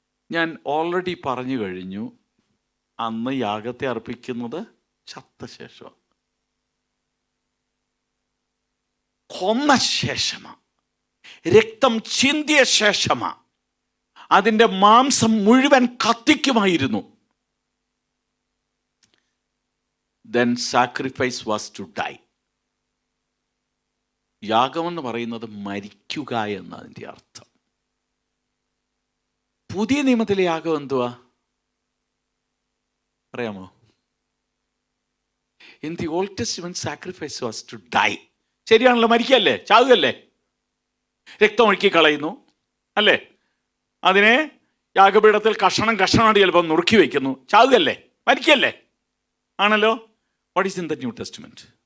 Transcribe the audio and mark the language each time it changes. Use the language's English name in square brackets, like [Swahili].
[Malayalam] ഞാൻ ഓൾറെഡി പറഞ്ഞു കഴിഞ്ഞു, അന്ന് യാഗത്തെ അർപ്പിക്കുന്നത് ചത്ത ശേഷം, കൊന്ന ശേഷമാണ്, രക്തം ചിന്തിയ ശേഷമാണ്. അതിൻ്റെ മാംസം മുഴുവൻ കത്തിക്കുമായിരുന്നു. [English] Then sacrifice was to die. [Malayalam] യാഗമെന്ന് പറയുന്നത് മരിക്കുക എന്നതിൻ്റെ അർത്ഥം. പുതിയ നിയമത്തിലെ യാഗം എന്തുവാ അറിയാമോ? [English] In the Old Testament, sacrifice was to die. [Malayalam] ശരിയാണല്ലോ, മരിക്കല്ലേ, ചാകുകയല്ലേ, രക്തമൊഴുക്കി കളയുന്നു അല്ലേ, അതിനെ യാഗപീഠത്തിൽ കഷണമായിട്ട് ചിലപ്പോൾ നുറുക്കി വയ്ക്കുന്നു, ചാകുകയല്ലേ, മരിക്കല്ലേ, ആണല്ലോ. [English] What is in the new testament?